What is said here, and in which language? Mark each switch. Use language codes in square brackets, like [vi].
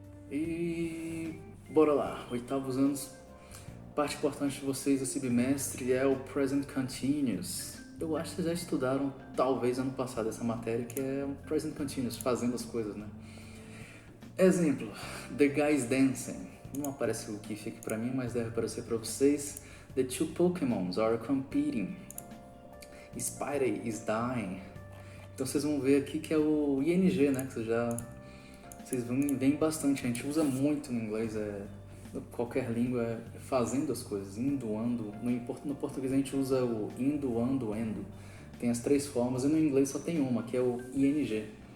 [pt] E bora lá, oitavos anos. Parte importante de vocês esse bimestre é o Present Continuous. Eu acho que vocês já estudaram, talvez ano passado, essa matéria que é o Present Continuous, fazendo as coisas, né? Exemplo, [en] The Guys Dancing. [pt] Não aparece o GIF aqui pra mim, mas deve aparecer pra vocês. [en] The two Pokémons are competing. Spidey is dying. [pt] Então vocês vão ver aqui que é o ING, né? Que vocês veem bastante. A gente usa muito no inglês, qualquer língua, fazendo as coisas, indo, ando. No português a gente usa o indo, ando, endo. Tem as três formas e no inglês só tem uma, que é o ING.